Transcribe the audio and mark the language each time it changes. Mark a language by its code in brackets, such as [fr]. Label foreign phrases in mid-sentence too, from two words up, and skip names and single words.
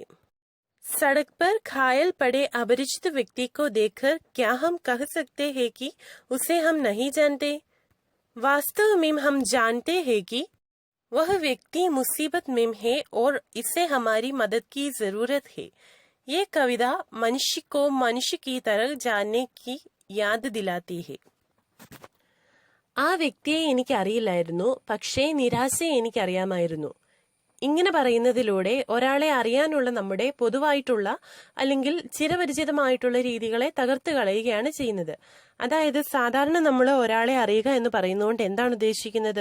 [hi] सड़क पर घायल पड़े अपरिचित व्यक्ति को देखकर क्या हम कह सकते हैं कि उसे हम नहीं जानते? वास्तव में हम जानते हैं कि वह व्यक्ति मुसीबत में है और इसे हमारी मदद की जरूरत है. ये कविता मनुष्य को मनुष्य की तरह जानने की याद दिलाती है. [ml] ആ വ്യക്തിയെ എനിക്കറിയില്ലായിരുന്നു, പക്ഷേ നിരാശയെ എനിക്കറിയാമായിരുന്നു. ഇങ്ങനെ പറയുന്നതിലൂടെ ഒരാളെ അറിയാനുള്ള നമ്മുടെ പൊതുവായിട്ടുള്ള അല്ലെങ്കിൽ ചിരപരിചിതമായിട്ടുള്ള രീതികളെ തകർത്ത് കളയുകയാണ് ചെയ്യുന്നത്. അതായത് സാധാരണ നമ്മൾ ഒരാളെ അറിയുക എന്ന് പറയുന്നതുകൊണ്ട് എന്താണ് ഉദ്ദേശിക്കുന്നത്?